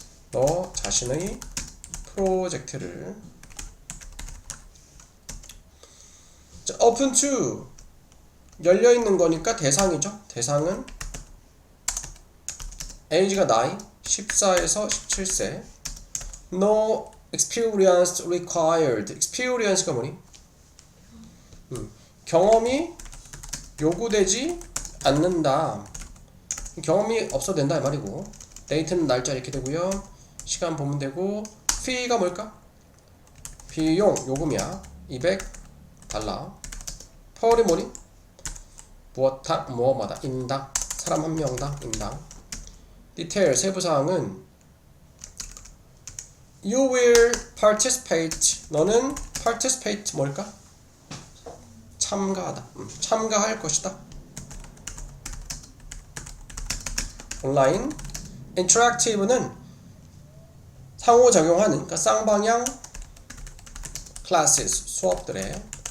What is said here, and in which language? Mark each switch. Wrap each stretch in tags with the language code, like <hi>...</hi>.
<ko>너 자신의 프로젝트를. 자,</ko> <en>open to</en> <ko>열려있는 거니까 대상이죠. 대상은 age가 9, 14에서 17세.</ko> <en>No experience required.</en> <ko>experience가 뭐니? 경험이 요구되지 않는다. 경험이 없어도 된다 이 말이고, date는 날짜 이렇게 되고요. 시간 보면 되고, fee가 뭘까? 비용, 요금이야. $200. per이 뭐니? 무엇마다 인당, 사람 한 명당 인당.</ko> <en>detail,</en> <ko>세부사항은</ko> <en>you will participate.</en> <ko>너는 participate 뭘까? 참가하다. 참가할 것이다. 온라인. interactive는 상호작용하는, 그러니까 쌍방향 classes, 수업들에.</ko>